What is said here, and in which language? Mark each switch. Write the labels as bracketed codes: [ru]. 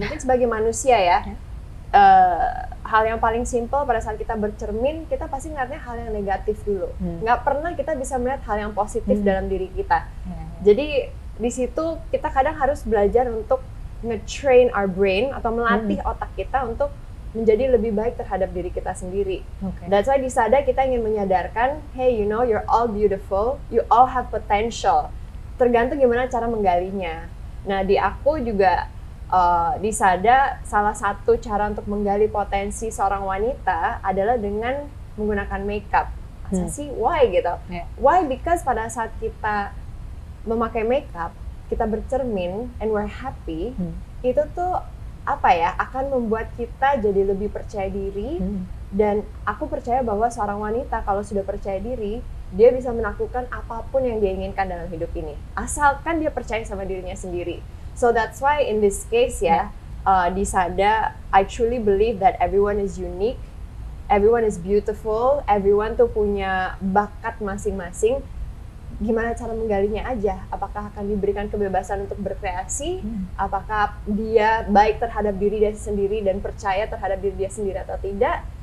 [id] Mungkin sebagai manusia ya. Hal yang paling simpel pada saat kita bercermin, kita pasti ngeliatnya hal yang negatif dulu. Nggak pernah kita bisa melihat hal yang positif dalam diri kita. Jadi di situ kita kadang harus belajar untuk nge- [en] train our brain [id] atau melatih otak kita untuk menjadi lebih baik terhadap diri kita sendiri. [en] That's why [id] di Sada kita ingin menyadarkan, [en] hey, you know, you're all beautiful, you all have potential. [id] Tergantung gimana cara menggalinya. Nah, di aku juga di Sada, salah satu cara untuk menggali potensi seorang wanita adalah dengan menggunakan makeup. Masa sih? [en] Why [id] gitu? Why? [en] Because [id] pada saat kita memakai makeup, kita bercermin [en] and we're happy, [id] itu tuh apa ya, akan membuat kita jadi lebih percaya diri. Dan aku percaya bahwa seorang wanita kalau sudah percaya diri, dia bisa menaklukkan apapun yang dia inginkan dalam hidup ini, asalkan dia percaya sama dirinya sendiri. [en] So that's why in this case di Sada, I truly believe that everyone is unique, everyone is beautiful, everyone [id] tuh punya bakat masing-masing. Gimana cara menggalinya aja? Apakah akan diberikan kebebasan untuk berkreasi? Apakah dia baik terhadap diri dia sendiri dan percaya terhadap diri dia sendiri atau tidak?